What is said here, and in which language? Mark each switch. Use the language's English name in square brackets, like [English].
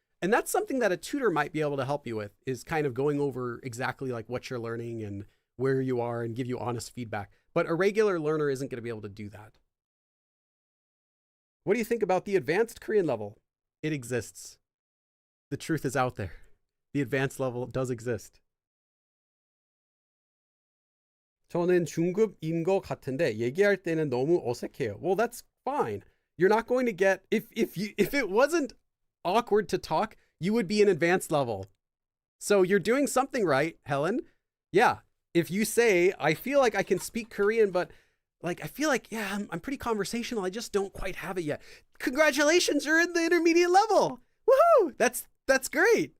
[English] And that's something that a tutor might be able to help you with, is kind of going over exactly what you're learning and where you are and give you honest feedback. But a regular learner isn't going to be able to do that. What do you think about the advanced Korean level? It exists. The truth is out there. The advanced level does exist. [Korean] 저는 중급인 것 같은데 얘기할 때는 너무 어색해요. [English] Well, that's fine. You're not going to get, if it wasn't awkward to talk, you would be an advanced level. So you're doing something right, Helen. Yeah. If you say, I feel like I can speak Korean, but I feel like, yeah, I'm pretty conversational. I just don't quite have it yet. Congratulations, you're in the intermediate level. Woohoo! That's great.